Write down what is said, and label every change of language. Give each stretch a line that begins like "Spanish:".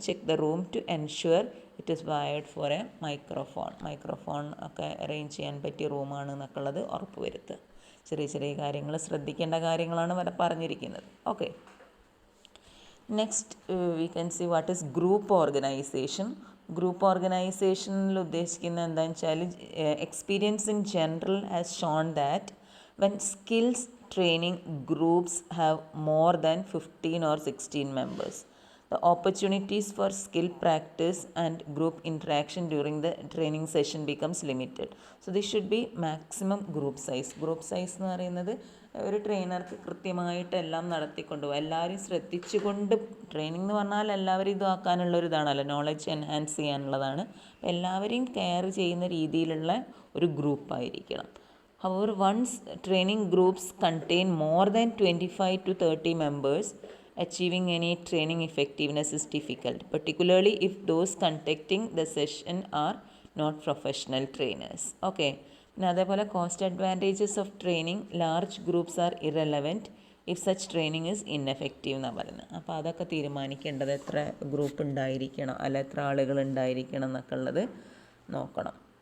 English: check the room to ensure it is wired for a microphone
Malayalam: ഒക്കെ arrange ചെയ്യാൻ പറ്റിയ റൂമാണ് എന്നൊക്കെ ഉള്ളത് ഉറപ്പ് വരുത്തുക. ചെറിയ കാര്യങ്ങൾ ശ്രദ്ധിക്കേണ്ട കാര്യങ്ങളാണ് വരെ പറഞ്ഞിരിക്കുന്നത്. Okay.
English: Next we can see what is group organisation.
Malayalam: Group ഓർഗനൈസേഷനിൽ ഉദ്ദേശിക്കുന്നത് എന്താണെന്ന് വെച്ചാൽ,
English: Experience in general has shown that when skills training groups have more than 15 or 16 members, the opportunities for skill practice and group interaction during the training session becomes limited. So this should be maximum group size.
Malayalam: Group size എന്ന് പറയുന്നത് ഒരു ട്രെയിനർക്ക് കൃത്യമായിട്ട് എല്ലാം നടത്തിക്കൊണ്ടുപോകും, എല്ലാവരെയും ശ്രദ്ധിച്ചുകൊണ്ട്. Training എന്ന് പറഞ്ഞാൽ എല്ലാവരും ഇതാക്കാനുള്ളൊരു ഇതാണല്ലോ, നോളജ് എൻഹാൻസ് ചെയ്യാനുള്ളതാണ്. എല്ലാവരെയും കെയർ ചെയ്യുന്ന രീതിയിലുള്ള ഒരു ഗ്രൂപ്പായിരിക്കണം.
English: However, once training groups contain more than 25 to 30 members, achieving any training effectiveness is difficult, particularly if those conducting the session are not professional trainers. Okay.
Malayalam: പിന്നെ അതേപോലെ
English: cost advantages of training large groups are irrelevant if such training is ineffective
Malayalam: എന്നാണ് പറയുന്നത്. അപ്പോൾ അതൊക്കെ തീരുമാനിക്കേണ്ടത് എത്ര group ഉണ്ടായിരിക്കണം, അല്ല എത്ര ആളുകൾ ഉണ്ടായിരിക്കണം എന്നൊക്കെ ഉള്ളത് നോക്കണം.